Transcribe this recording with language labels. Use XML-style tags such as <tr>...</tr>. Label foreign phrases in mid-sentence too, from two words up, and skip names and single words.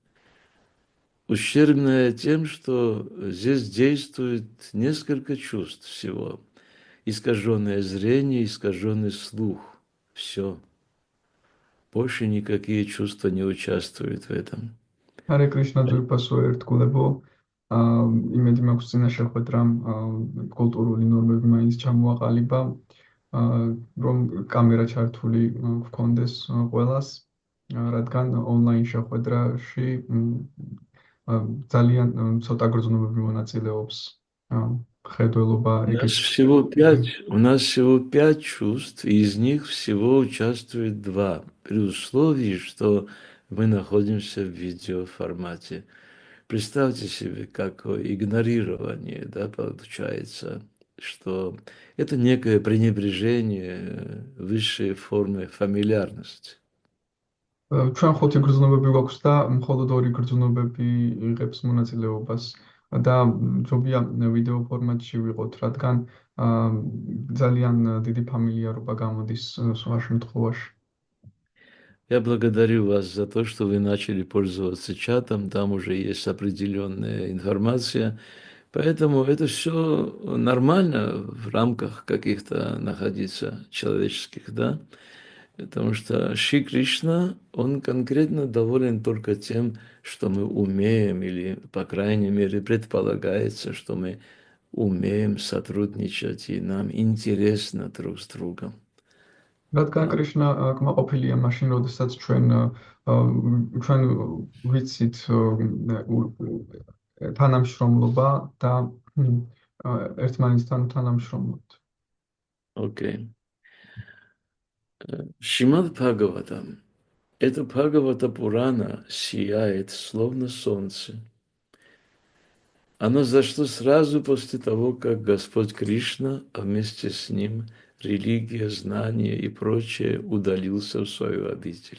<ru>Ущербная тем, что здесь действует несколько чувств всего. Искаженное зрение, искаженный слух. Все. Больше никакие чувства не участвуют в этом.</ru> <sa>Hare Krishna</sa> <ka>ძვირფასო ერთგულებო. იმედი მაქვს წინა შეხვედრამ კულტურული ნორმები მაინც ჩამოაყალიბა, რომ კამერა ჩართული გქონდეს ყველას, რადგან ონლაინ შეხვედრაში ძალიან ცოტა გრძნობები მონაწილეობს. ხედველობა ეგეთი.</ka> <ru>У нас всего пять чувств, и из них всего участвует два, при условии, что мы находимся в видеоформате. Представьте себе, какое игнорирование, да, получается, что это некое пренебрежение высшей формы фамильярности.</ru> <ka>ჩვენ ხუთი გრძნობები გვაქვს და მხოლოდ ორი გრძნობები იღებს მონაწილეობას და ჯობია ვიდეო ფორმატში ვიყოთ, რადგან ძალიან დიდი ფამილიარობა გამოდის სხვა შემთხვევაში.</ka> <ru>Я благодарю вас за то, что вы начали пользоваться чатом, там уже есть определенная информация, поэтому это все нормально в рамках каких-то находиться человеческих, да, потому что Шри Кришна, он конкретно доволен только тем, что мы умеем, или, по крайней мере, предполагается, что мы умеем сотрудничать, и нам интересно друг с другом.</ru> <ka>რადგან</ka> <ru>Да.</ru> <ka>კრიშნა კმაყოფილია მაშინ, როდესაც ჩვენ ვიცით თანამშრომლობა და ერთმანეთთან თანამშრომლობთ.</ka> <ru>Окей. Шримад Бхагаватам. Это Бхагавата Пурана сияет, словно солнце. Оно зашло сразу после того, как Господь Кришна, а вместе с ним религия, знания и прочее удалился в свою обитель.</ru>